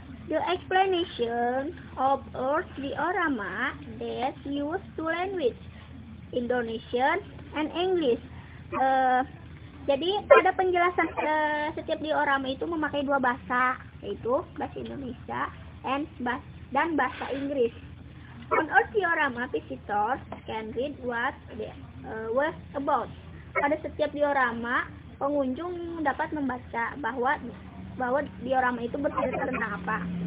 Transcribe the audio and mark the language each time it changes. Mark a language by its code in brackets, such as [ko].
[en] The explanation of earth diorama that use two language, Indonesian and English. [id] Jadi pada penjelasan setiap diorama itu memakai 2 bahasa, yaitu bahasa Indonesia dan bahasa Inggris. [en] On earth diorama, visitors can read what was about. [id] Pada setiap diorama, pengunjung dapat membaca bahwa diorama itu bercerita tentang apa.